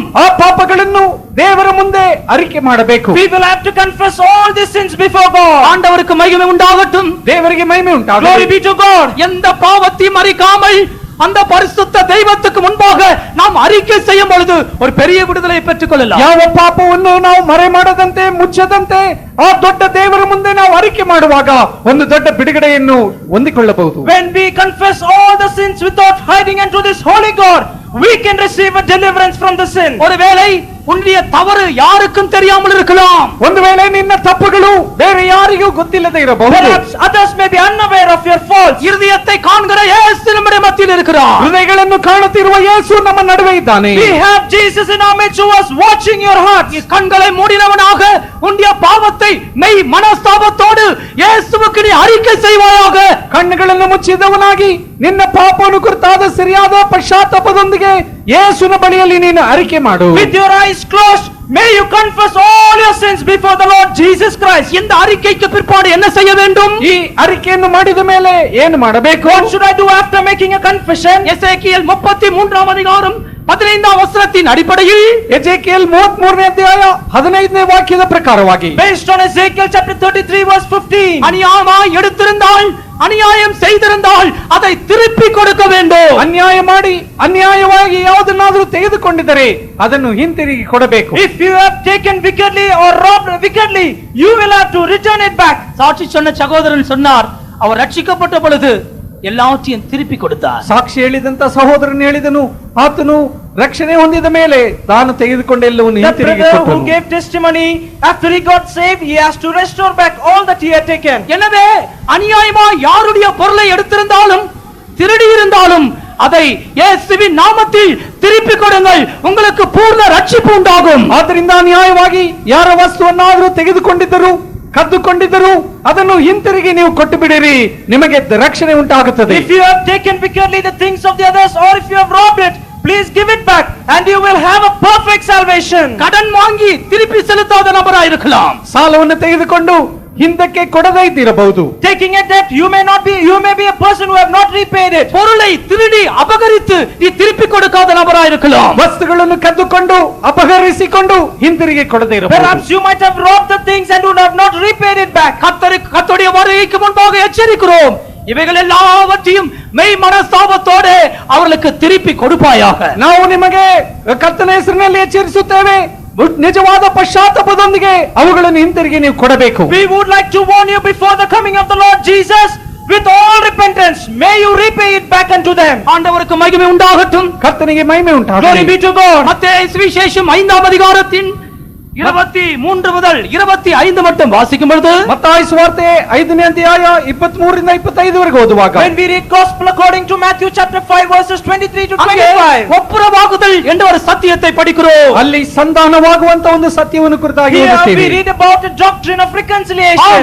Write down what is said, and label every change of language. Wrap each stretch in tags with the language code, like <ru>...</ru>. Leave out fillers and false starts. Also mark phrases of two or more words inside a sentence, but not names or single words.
<kn>ಆ ಪಾಪಗಳನ್ನು ದೇವರ ಮುಂದೆ ಅರಿಕೆ ಮಾಡಬೇಕು.</kn> <en>we will have to confess all these sins before God.</en> <ta>ஆண்டவருக்கு மகிமை உண்டாகட்டும்.</ta> <kn>ದೇವರಿಗೆ ಮಹಿಮೆ</kn> <en>Glory</en> <kn>ಉಂಟಾಗಲಿ.</kn> <en>be to God.</en> <ta>எந்த பாவத்தையும் அறிக்காமல் அந்த பரிசுத்த தெய்வத்துக்கு முன்பாக நாம் அறிக்கை செய்யும் பொழுது ஒரு பெரிய விடுதலை பெற்றுக் கொள்ளலாம்.</ta> <kn>ಯಾವ ಪಾಪವನ್ನು ನಾವು ಮರೆ ಮಾಡದಂತೆ, ಮುಚ್ಚದಂತೆ ಆ ದೊಡ್ಡ ದೇವರ ಮುಂದೆ ನಾವು ಅರಿಕೆ ಮಾಡುವಾಗ ಒಂದು ದೊಡ್ಡ ಬಿಡುಗಡೆಯನ್ನು ಹೊಂದಿಕೊಳ್ಳಬಹುದು.</kn> <en>When we confess all the sins without hiding unto this holy God, we can receive a deliverance from the sin.</en> <ta>ஒருவேளை உன்னுடைய தவறு யாருக்கும் தெரியாமல் இருக்கலாம்.</ta> <kn>ಒಂದು ವೇಳೆ ನಿನ್ನ ತಪ್ಪುಗಳು ಬೇರೆ ಯಾರಿಗೂ ಗೊತ್ತಿಲ್ಲದೆ ಇರಬಹುದು.</kn> <en>Perhaps others may be unaware of your faults.</en> <ta>இருதயத்தை காண்கிற இயேசு நம்முடைய மத்தியில் இருக்கிறார்.</ta> <kn>ಹೃದಯಗಳನ್ನು ಕಾಣುತ್ತಿರುವ ಯೇಸು ನಮ್ಮ ನಡುವೆ ಇದ್ದಾನೆ.</kn> <en>We have Jesus in our midst who was watching your heart.</en> <ta>கண்களை மூடினவனாக உன்னுடைய பாவத்தை மெய் மனஸ்தாபத்தோடு இயேசுவுக்கு நீ அறிக்கை செய்வாயாக.</ta> <kn>ಕಣ್ಣುಗಳನ್ನು ಮುಚ್ಚಿದವನಾಗಿ ನಿನ್ನ ಪಾಪವನ್ನು ಕುರಿತಾದ ಸರಿಯಾದ ಪಶ್ಚಾತ್ತಾಪದೊಂದಿಗೆ ಯೇಸುವಿನ ಬಳಿಯಲ್ಲಿ ನೀನು ಅರಿಕೆ ಮಾಡು.</kn> <en>With your eyes closed, may you confess all your sins before the Lord Jesus Christ.</en> <ta>இந்த அறிக்கைக்கு பிற்பாடு என்ன செய்ய வேண்டும்?</ta> <kn>ಈ ಅರಿಕೆಯನ್ನು ಮಾಡಿದ ಮೇಲೆ ಏನು ಮಾಡಬೇಕು?</kn> <en>What should I do after making a confession?</en> <ta>எசேக்கியேல் 33 அதிகாரம் 15 வசனத்தின் அடிப்படையில்</ta> <kn>ಎಜೆಕಿಯೇಲ್ 33ನೇ ಅಧ್ಯಾಯ 15ನೇ ವಾಕ್ಯದ ಪ್ರಕಾರವಾಗಿ,</kn> <en>Based on Ezekiel chapter 33 verse 15.</en> <ta>அநியாயமாய் எடுத்திருந்தால், அநியாயம் செய்திருந்தால் அதை திருப்பி கொடுக்க வேண்டும்.</ta> <kn>ಅನ್ಯಾಯ ಮಾಡಿ ಅನ್ಯಾಯವಾಗಿ ಯಾವುದನ್ನಾದರೂ ತೆಗೆದುಕೊಂಡಿದ್ದರೆ ಅದನ್ನು ಹಿಂತಿರುಗಿ ಕೊಡಬೇಕು.</kn> <en>If you have taken wickedly or robbed wickedly, you will have to return it back.</en> <ta>சாட்சி சொன்ன சகோதரன் சொன்னார், அவர் ரட்சிக்கப்பட்ட பொழுது எல்லாவற்றையும் திருப்பி கொடுத்தார்.</ta> <kn>ಸಾಕ್ಷಿ ಹೇಳಿದಂತ ಸಹೋದರನು ಹೇಳಿದನು, ಆತನು ರಕ್ಷಣೆ ಹೊಂದಿದ ಮೇಲೆ ತಾನು ತೆಗೆದುಕೊಂಡ ಎಲ್ಲವನ್ನು</kn> <en>The</en> <kn>ಹಿಂತಿರುಗಿ</kn> <en>brother who</en> <kn>ಕೊಟ್ಟನು.</kn> <en>gave testimony after he got saved, he has to restore back all that he had taken.</en> <ta>எனவே அநியாயமாய் யாருடைய பொருளை எடுத்திருந்தாலும், திருடி இருந்தாலும் அதை இயேசுவின் நாமத்தில் திருப்பி கொடுங்கள், உங்களுக்கு பூர்ண ரட்சிப்பு உண்டாகும்.</ta> <kn>ಆದ್ದರಿಂದ ಅನ್ಯಾಯವಾಗಿ ಯಾರ ವಸ್ತುವನ್ನಾದರೂ ತೆಗೆದುಕೊಂಡಿದ್ದರು, ಕದ್ದುಕೊಂಡಿದ್ದರು ಅದನ್ನು ಹಿಂತಿರುಗಿ ನೀವು ಕೊಟ್ಟು ಬಿಡಿರಿ, ನಿಮಗೆ ರಕ್ಷಣೆ ಉಂಟಾಗುತ್ತದೆ.</kn> <en>If you have taken wickedly the things of the others, or if you have robbed it, please give it back and you will have a perfect salvation.</en> <ta>கடன் வாங்கி திருப்பி செலுத்தாத நபராய் இருக்கலாம்.</ta> <kn>ಸಾಲವನ್ನು ತೆಗೆದುಕೊಂಡು ಹಿಂದಕ್ಕೆ ಕೊಡದೇ ಇದ್ದಿರಬಹುದು.</kn> <en>Taking a debt, you may be a person who have not repaid it.</en> <ta>பொருளை திருடி அபகரித்து நீ திருப்பி கொடுக்காத நபராய் இருக்கலாம்.</ta> <kn>ವಸ್ತುಗಳನ್ನು ಕದ್ದುಕೊಂಡು ಅಪಹರಿಸಿಕೊಂಡು ಹಿಂದಿರುಗಿ ಕೊಡದೇ ಇರಬಹುದು.</kn> <en>Perhaps you might have robbed the things and would have not repaid it back.</en> <ta>கர்த்தருடைய வருகைக்கு முன்பாக எச்சரிக்கிறோம், இவைகள் எல்லாவற்றையும் மெய் மனஸ்தாபத்தோடு அவர்களுக்கு திருப்பி கொடுப்பாயாக.</ta> <kn>ನಾವು ನಿಮಗೆ ಕರ್ತನ ಹೆಸರಿನಲ್ಲಿ ಎಚ್ಚರಿಸುತ್ತೇವೆ, ನಿಜವಾದ ಪಶ್ಚಾತ್ತಾಪದೊಂದಿಗೆ ಅವುಗಳನ್ನು ಹಿಂತಿರುಗಿ ನೀವು ಕೊಡಬೇಕು.</kn> <en>We would like to warn you before the coming of the Lord Jesus, with all repentance, may you repay it back unto them.</en> <ta>ஆண்டவருக்கு மகிமை உண்டாகட்டும்,</ta> <kn>ಕರ್ತನಿಗೆ ಮಹಿಮೆ</kn> <en>Glory</en> <kn>ಉಂಟಾಗಲಿ.</kn> <en>be to God.</en> <ta>மத்தேயு சுவிசேஷம் 5ஆம் அதிகாரத்தின் 23 முதல் 25 மட்டும் வாசிக்கும் பொழுது,</ta> <kn>ಮತ್ತಾಯ ಸುವಾರ್ತೆ 5ನೇ ಅಧ್ಯಾಯ 23 ರಿಂದ 25 ವರೆಗೆ ಓದುವಾಗ,</kn> <en>When we read gospel according to Matthew chapter 5 verses 23 to</en> <ta>அங்கே 25, ஒப்புரவாகுதல் என்ற ஒரு சத்தியத்தை படிக்கிறோம்.</ta> <kn>ಅಲ್ಲಿ ಸಂಧಾನವಾಗುವಂತ ಒಂದು ಸತ್ಯವನ್ನು ಕುರಿತಾಗಿ</kn> <en>here we</en> <kn>ಓದುತ್ತೇವೆ.</kn> <en>read about the doctrine of reconciliation.</en>